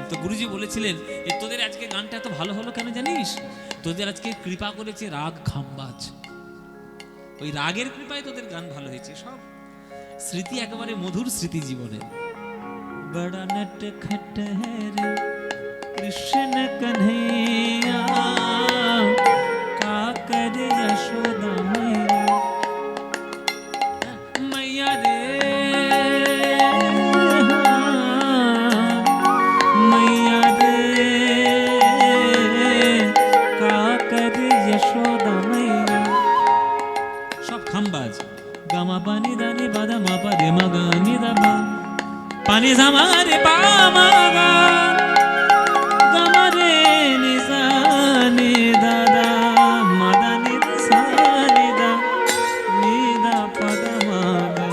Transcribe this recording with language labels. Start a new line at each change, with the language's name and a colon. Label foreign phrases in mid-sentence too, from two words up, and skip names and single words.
Bangla: তো গুরুজি বলেছিলেন যে তোদের আজকে গানটা এত ভালো হলো কেন জানিস? তোদের আজকে কৃপা করেছে রাগ খাম্বাজ, ওই রাগের কৃপায় তোদের গান ভালো হয়েছে। সব স্মৃতি একেবারে মধুর স্মৃতি জীবনের।
Hindi: बड़ा नटखट है रे कृष्ण कन्हैया, का कर यशोदा मैया, मैया रे मैया रे का कर यशोदा मैया।
Bangla: সব খাম্বাজ। গামা পানি দানি বাদা মা পা রে মা গা নি দা মা, পানি জামা রে পা মা গা, গামা রে নি সা নি দা দা, মা দা নি সা নি দা নি দা পা দা মা গা।